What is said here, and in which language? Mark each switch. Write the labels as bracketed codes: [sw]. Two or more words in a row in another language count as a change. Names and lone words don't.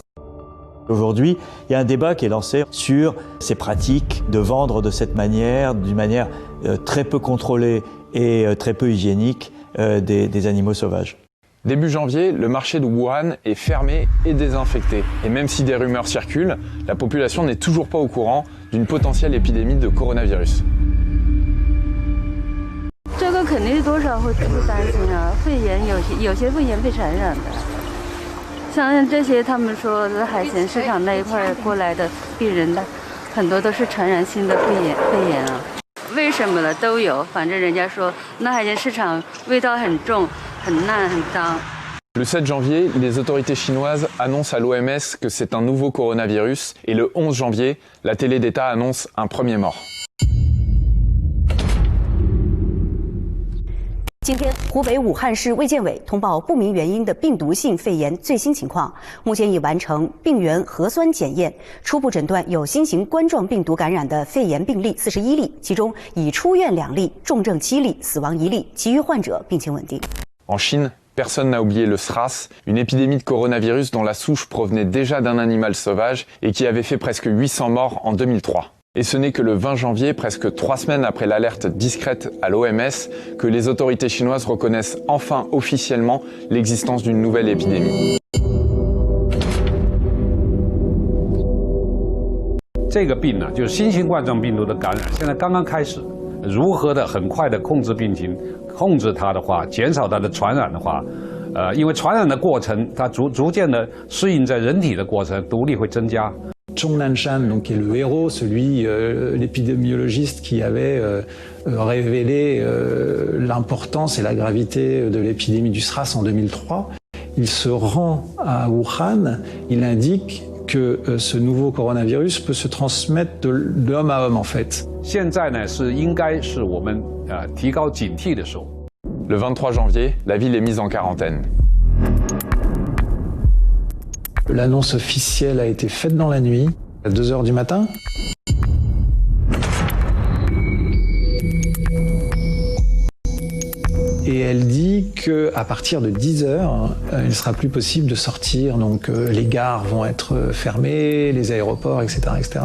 [fr] Aujourd'hui, il y a un débat qui est lancé sur ces pratiques de vendre de cette manière, d'une manière très peu contrôlée et très peu hygiénique des animaux sauvages. Début janvier, le marché de Wuhan est fermé et désinfecté. Et même si des rumeurs circulent, la population n'est toujours pas au courant d'une potentielle épidémie de coronavirus. [zh] 这个肯定多少会担心啊，肺炎有些肺炎被传染的，像这些他们说的海鲜市场那一块过来的病人的，很多都是传染性的肺炎啊。为什么了都有，反正人家说那海鲜市场味道很重。 [fr] Le 7 janvier, les autorités chinoises annoncent à l'OMS que c'est un nouveau coronavirus et le 11 janvier, la télé d'État annonce un premier mort. [zh] 今天，湖北武汉市卫健委通报不明原因的病毒性肺炎最新情况，目前已完成病原核酸检验，初步诊断有新型冠状病毒感染的肺炎病例41例，其中已出院2例，重症7例，死亡1例，其余患者病情稳定。 [fr] En Chine, personne n'a oublié le SRAS, une épidémie de coronavirus dont la souche provenait déjà d'un animal sauvage et qui avait fait presque 800 morts en 2003. Et ce n'est que le 20 janvier, presque 3 semaines après l'alerte discrète à l'OMS, que les autorités chinoises reconnaissent enfin officiellement l'existence d'une nouvelle épidémie. [zh] 这个病呢，就是新型冠状病毒的感染，现在刚刚开始。如何的很快的控制病情，控制它的话，减少它的传染的话，因为传染的过程，它逐渐的适应在人体的过程，毒力会增加。 [fr] Zhong Nanshan, donc, qui est le héros, l'épidémiologiste qui avait révélé l'importance et la gravité de l'épidémie du SRAS en 2003. Il se rend à Wuhan, il indique que ce nouveau coronavirus peut se transmettre de homme à homme en fait. [zh] 现在呢是应该是我们提高警惕的时候。 [fr] Le 23 janvier, la ville est mise en quarantaine. L'annonce officielle a été faite dans la nuit, à 2 h du matin. Et elle dit qu'à partir de 10 h, il ne sera plus possible de sortir, donc les gares vont être fermées, les aéroports, etc., etc.